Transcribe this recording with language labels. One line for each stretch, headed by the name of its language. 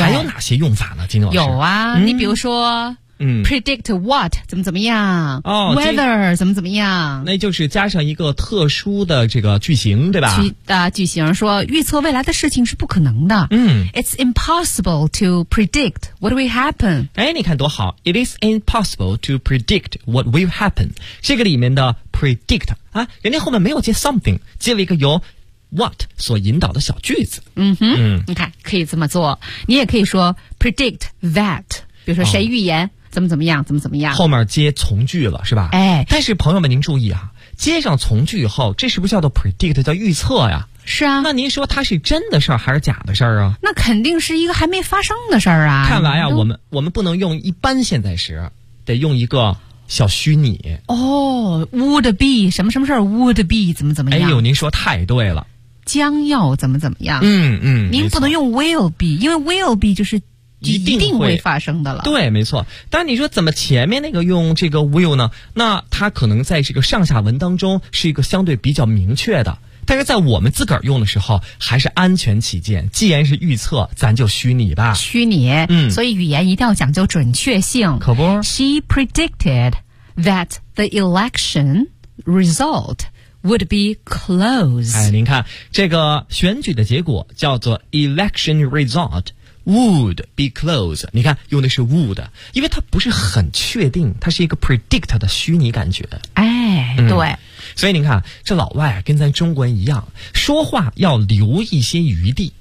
Chinese: 还有哪些用法呢？金老师，有啊、嗯、你比如说嗯，
English: predict what
Chinese: 怎么怎么样？哦，weather 怎么怎么样？那就是加上一个特殊的这个句型，对吧？句型说预测未来的事情是不可能的。嗯
English: ，It's impossible to predict what will happen。
Chinese: 哎，你看多好
English: ！It is impossible to predict what will happen。
Chinese: 这个里面的 predict 啊，人家后面没有接 something， 接了一个由 what 所引导的小句子。嗯哼，嗯你看可以这么做，你也可以说
English: predict that。
Chinese: 比如说谁预言、哦、怎么怎么样怎么怎么样，后面接从句了是吧？哎，但是朋友们您注意啊，接上从句以后，这是不是叫做 predict， 叫预测呀？是啊，那您说它是真的事儿还是假的事儿啊？那肯定是一个还没发生的事儿啊。看来啊，我们不能用一般现在时，得用一个小虚拟。哦 ，
English: would be
Chinese: 什么什么事儿 ，would be 怎么怎么样？哎呦，您说太对了，将要怎么怎么样？嗯嗯，您不能用 will be， 因为 will be 就是。一定会发生的了，对，没错。但你说怎么前面那个用这个 will 呢？那它可能在这个上下文当中是一个相对比较明确的，但是在我们自个儿用的时候，还是安全起见。既然是预测，咱就虚拟吧。虚拟，嗯，所以语言一定要讲究准确性，可不。
English: She predicted that the election result would be close。
Chinese: 哎，您看这个选举的结果叫做 election result。
English: Would be close，
Chinese: 你看用的是 would， 因为它不是很确定，它是一个 predict 的虚拟感觉。哎，对、嗯、所以您看这老外跟咱中国人一样，说话要留一些余地，